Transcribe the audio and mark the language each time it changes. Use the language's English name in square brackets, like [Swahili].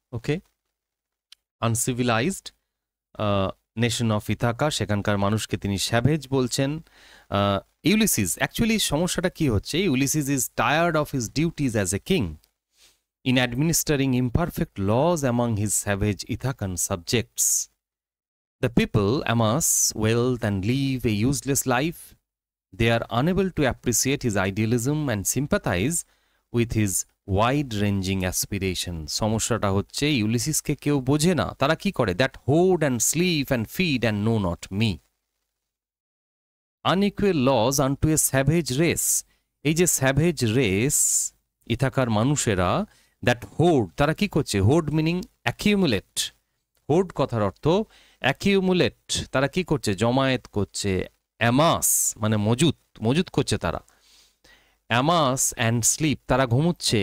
[Bangla] Okay, [English] uncivilised nation of Ithaca, [Bangla] সেখানকার মানুষকে তিনি স্যাভেজ বলছেন। [English] Ulysses, [Bangla] অ্যাকচুয়ালি সমস্যাটা কি হচ্ছে? [English] Ulysses is tired of his duties as a king in administering imperfect laws among his savage Ithacan subjects. The people amass wealth and live a useless life. They are unable to appreciate his idealism and sympathize with his wide-ranging aspiration. [Bangla] সমস্যাটা হচ্ছে ইউলিসিসকে কেউ বোঝে না। তারা কি করে? [English] That hoard and sleep and feed and know not me. Unequal laws unto a savage race. [Bangla] এই যে স্যাভেজ রেস, ইথাকার মানুষেরা, দ্যাট হোর্ড, তারা কি করছে? [English] Hoard meaning accumulate. [Bangla] হোর্ড কথার অর্থ অ্যাকিউমুলেট। তারা কি করছে? জমায়েত করছে। অ্যামাস মানে মজুত, মজুত করছে তারা। [English] amass and sleep, [Bangla] তারা ঘুমুচ্ছে।